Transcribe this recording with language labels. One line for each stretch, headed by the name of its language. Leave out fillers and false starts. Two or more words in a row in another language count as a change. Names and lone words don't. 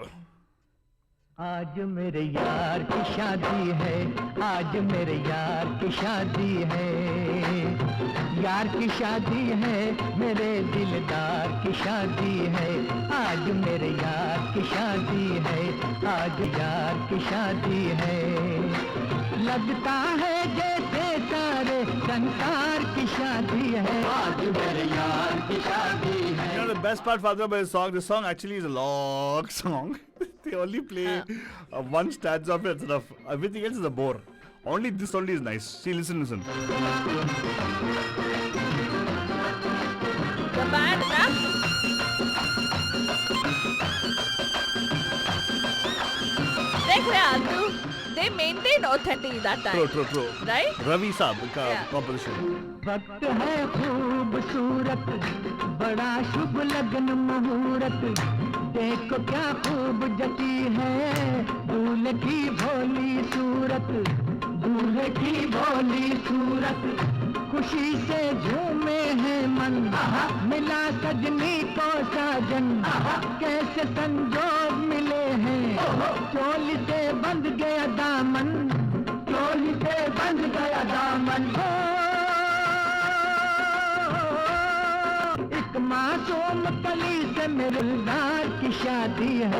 Hindi: आज मेरे यार की शादी है आज मेरे यार की शादी है यार की शादी है मेरे दिलदार की शादी है आज मेरे यार की शादी है आज यार की शादी है लगता है जैसे सारे संसार की शादी है आज मेरे यार की शादी है.
English: You know the best part, Father, about the song actually is a long song. They only play one stanza of it. Enough. Everything else is a bore. Only this only is nice. See, listen. The band,
Hindi: देख रहे आलतू.
English: They maintained authenticity that time. True. Right?
Hindi: Ravi Saab का composition. वक्त है खूबसूरत बड़ा शुभ लगन मुहूर्त देखो क्या खूब जची है दूल्हे की भोली सूरत दूल्हे की भोली सूरत खुशी से झूमे हैं मन मिला सजनी को साजन कैसे संजोग मिले हैं चोली से बंध गया दामन चोली से बंध गया दामन एक माँ सोनपली से मेरे गुलजार की शादी है।